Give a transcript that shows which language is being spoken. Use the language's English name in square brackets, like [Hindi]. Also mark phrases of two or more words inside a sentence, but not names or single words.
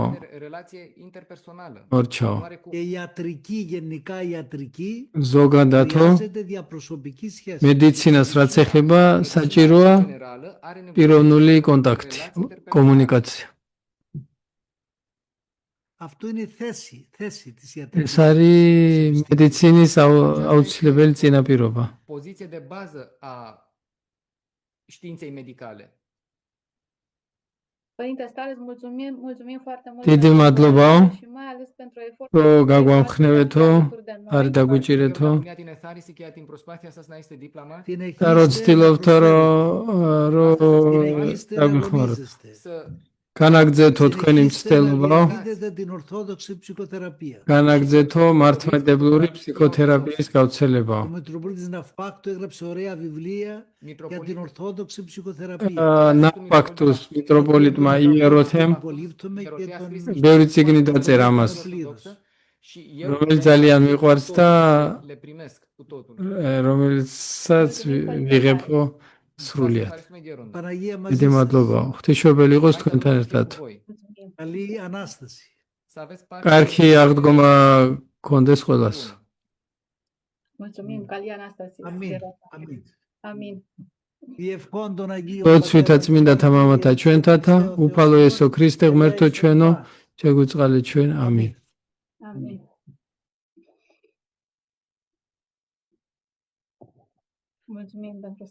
[Georgian] მორჩაო. ზოგადადო მედიცინას რაც ეხება, საჭიროა პიროვნული კონტაქტი, კომუნიკაცია. [Greek] Αυτό είναι θέση της ιατρικής. [Georgian] ეს არის მედიცინის აუცილებელი წინაპირობა. [Romanian] Poziție de bază a științei medicale. Părinte Stareț, mulțumim foarte mult. [Georgian] დიდი მადლობაო. [Romanian] Și mai ales pentru efortul [Georgian] რომ გაგვამხნევეთო, არის დაგვიჭირეთო. [Greek] Την εθάρρυνση και την προσπάθεια σας να είστε δίπλωμα. [Georgian] და რო ცდილობთო რომ დაგვიხმაროთ. განაგრძეთო თქვენი მცდელობა. განაგრძეთო მართლმადიდებლური ფსიქოთერაპიის გავრცელება. [Greek] Ο Μητροπολίτης Ναυπάκτου έγραψε ωραία βιβλία για την Ορθόδοξη ψυχοθεραπεία. [Georgian] ნაფაქტუს მიტროპოლიტმა იეროთემ ბევრი წიგნი დაწერა ამას, რომელიც ძალიან მიყვარს და რომელსაც ვიღებო სრულიად. დიდი მადლობა. ღვთისმშობელი იყოს თქვენთან ერთად. [Greek] Καλή Ανάσταση. [Georgian] კარგი აღდგომა გქონდეს ყველას. [Romanian] Mulțumim, [Greek] Καλή Ανάσταση. [Romanian] Amin. [Georgian] ლოცვითა წმინდათა მამათა ჩვენთათა, უფალო იესო ქრისტე ღმერთო ჩვენო, შეგვიწყალეთ ჩვენ. ამინ. [Romanian] Amin. Mulțumim pentru